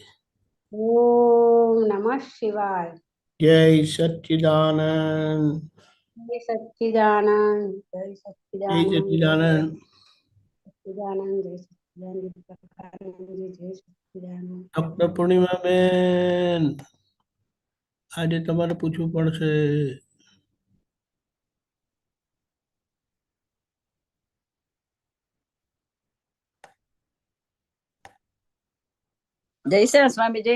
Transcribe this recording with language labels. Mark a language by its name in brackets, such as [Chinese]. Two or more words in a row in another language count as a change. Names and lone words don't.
[Sanskrit] ॐ नमः शिवाय। जय सच्चिदानंद। जय सच्चिदानंद। जय जय सच्चिदानंद। सच्चिदानंद। सच्चिदानंद जय सच्चिदानंद जय सच्चिदानंद। [Gujarati] डॉक्टर पूर्णिमा बेन આજે તમારે પૂછવું પડશે। જય શ્રી સ્વામીજી।